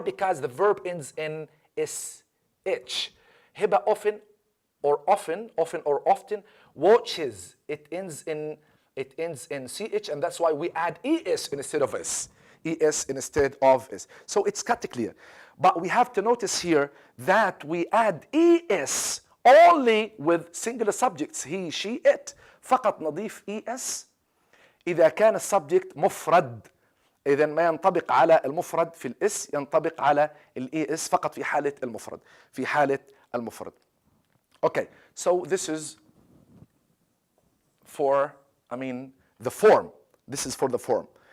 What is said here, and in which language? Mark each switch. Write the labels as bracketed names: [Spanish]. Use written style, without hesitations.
[English] Because the verb ends in sh. Hiba often or often watches. It ends in ch, and that's why we add es instead of s. Es instead of s. So it's cut clear. But we have to notice here that we add es only with singular subjects, he, she, it. [Arabic] فقط نضيف es إذا كان السبجكت مفرد. إذا ما ينطبق على المفرد في الاس ينطبق على الاس فقط في حالة المفرد. في حالة المفرد. [English] Okay, so this is for, the form. This is for the form.